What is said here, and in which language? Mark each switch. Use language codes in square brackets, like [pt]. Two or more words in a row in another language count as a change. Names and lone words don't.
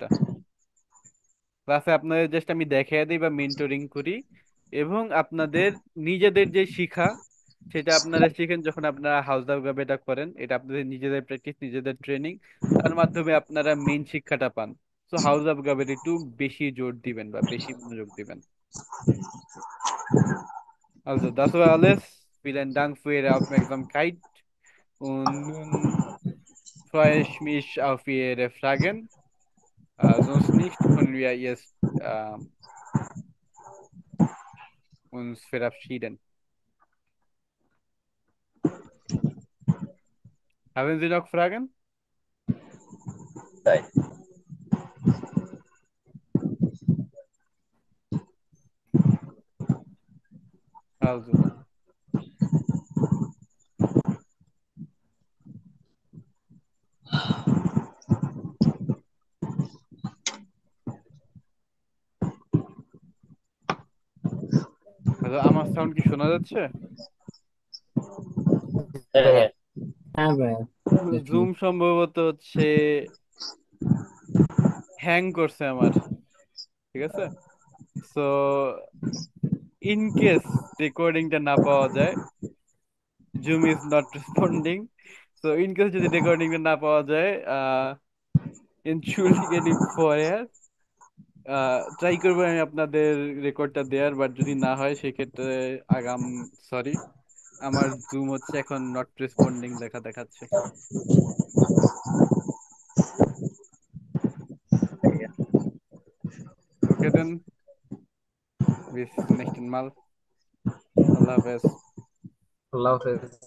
[bn] ক্লাসে আপনাদের জাস্ট আমি দেখাই দিই বা মেন্টরিং করি, এবং আপনাদের নিজেদের যে শিখা সেটা আপনারা শিখেন যখন আপনারা হাউস দাউগাবে এটা করেন। এটা আপনাদের নিজেদের প্র্যাকটিস, নিজেদের ট্রেনিং, তার মাধ্যমে আপনারা মেইন শিক্ষাটা পান। তো হাউস অফ গাবের একটু বেশি জোর দিবেন বা বেশি মনোযোগ দিবেন। [de] Also, das war alles. Vielen Dank für Ihre Aufmerksamkeit und nun freue ich mich auf Ihre Fragen. Sonst nicht, können wir jetzt uns verabschieden. Haben Sie noch Fragen? Also, [bn] আমার সাউন্ড কি শোনা যাচ্ছে? হ্যাঁ। হ্যাঁ ভাইয়া, দেখি। জুম সম্ভবত হচ্ছে হ্যাং করছে আমার, ঠিক আছে। [en] so in case [bn] রেকর্ডিংটা না পাওয়া যায়, [en] Zoom is not responding. so in case [bn] যদি রেকর্ডিংটা না পাওয়া যায়, [de] entschuldigen vorher, [bn] ট্রাই করবো আমি আপনাদের রেকর্ডটা দেওয়ার, বাট যদি না হয় সেক্ষেত্রে আগাম সরি। আমার জুম হচ্ছে এখন [en] not responding [bn] দেখাচ্ছে। [en] okay then, [de] bis nächsten Mal. [bn] আল্লাহ হাফেজ। আল্লাহ হাফেজ।